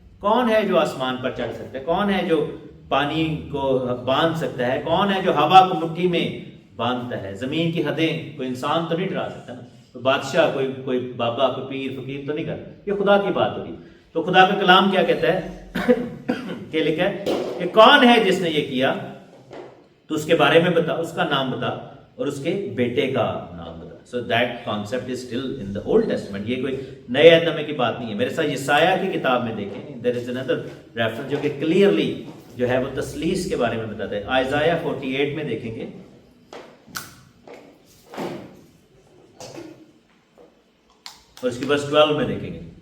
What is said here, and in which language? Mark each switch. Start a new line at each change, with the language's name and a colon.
Urdu: کون ہے جو آسمان پر چڑھ سکتا ہے؟ کون ہے جو پانی کو باندھ سکتا ہے؟ کون ہے جو ہوا کو مٹھی میں باندھتا ہے؟ زمین کی حدیں کوئی انسان تو نہیں ڈرا سکتا نا، کوئی بادشاہ، کوئی بابا، کوئی پیر فقیر تو نہیں کرتا. یہ خدا کی بات ہوگی. تو خدا کا کلام کیا کہتا ہے کہ لکھا ہے کہ کون ہے جس نے یہ کیا، تو اس کے بارے میں بتا، اس کا نام بتا اور اس کے بیٹے کا نام بتا.
English: So that concept is still in the Old Testament.
Urdu: یہ کوئی نئے عہد نامے کی بات نہیں ہے. میرے ساتھ یسایہ کی کتاب میں دیکھیں،
English: there is another reference
Urdu: جو کہ clearly جو ہے وہ تسلیس کے بارے میں بتاتا ہے. آئزایہ 48 میں دیکھیں گے اور اس کی verse 12 میں دیکھیں گے.